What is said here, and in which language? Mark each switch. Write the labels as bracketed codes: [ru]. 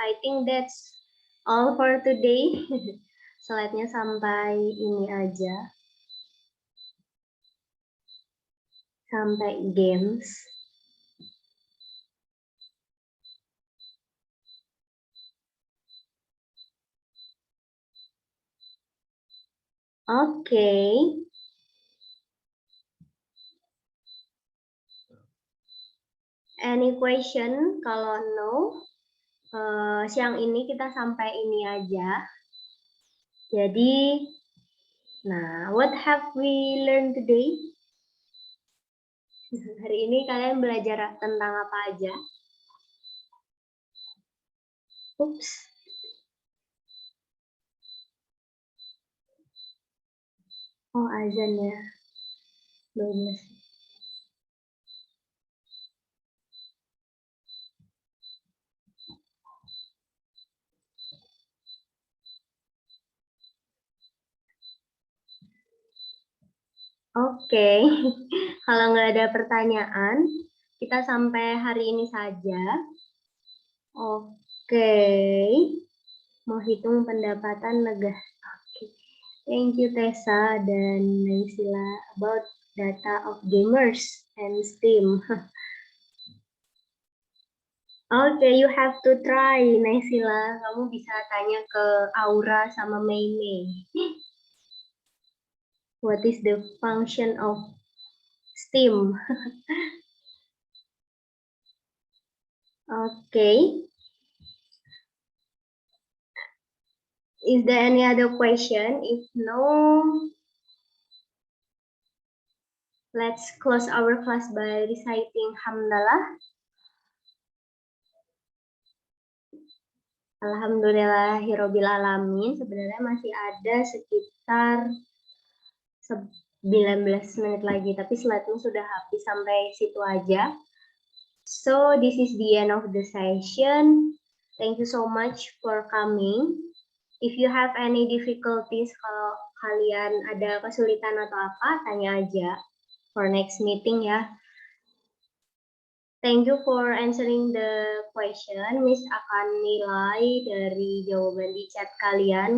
[en] I think that's all for today. [id] Slide-nya sampai ini aja. Sampai games. [en] Okay. Any question? [id] Kalau no, siang ini kita sampai ini aja. [en] Jadi, nah, what have we learned today? [id] Hari ini kalian belajar tentang apa aja? Oops. Oh, azan ya. 12. Oke, kalau nggak ada pertanyaan, kita sampai hari ini saja. Oke, mau hitung pendapatan negara. [en] Oke, thank you Tessa dan Naysila about data of gamers and Steam. Oke, you have to try Naysila. [id] Kamu bisa tanya ke Aura sama Mei Mei. [en] What is the function of Steam? Okay. Is there any other question? If no, let's close our class by reciting Hamdalah. [ar] Alhamdulillahirabbil alamin. [id] Sebenarnya masih ada sekitar 19 menit lagi, tapi slide-nya sudah habis sampai situ aja. [en] So this is the end of the session. Thank you so much for coming. If you have any difficulties, [id] kalau kalian ada kesulitan atau apa, tanya aja [en] for next meeting [id] ya. [en] Thank you for answering the question. [id] Miss akan nilai dari jawaban di chat kalian.